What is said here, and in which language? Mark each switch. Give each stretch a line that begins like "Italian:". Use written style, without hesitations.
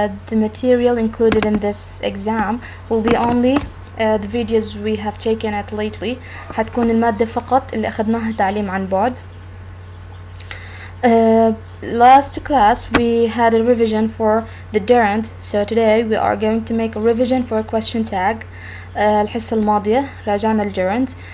English: The material included in this exam will be only the videos we have taken at lately.
Arabic: هتكون المادة فقط اللي أخذناها تعليم عن بعد.
English: Last class we had a revision for the gerund, so today we are going to make a revision for question tag.
Arabic: الحصة الماضية راجعنا الgerund.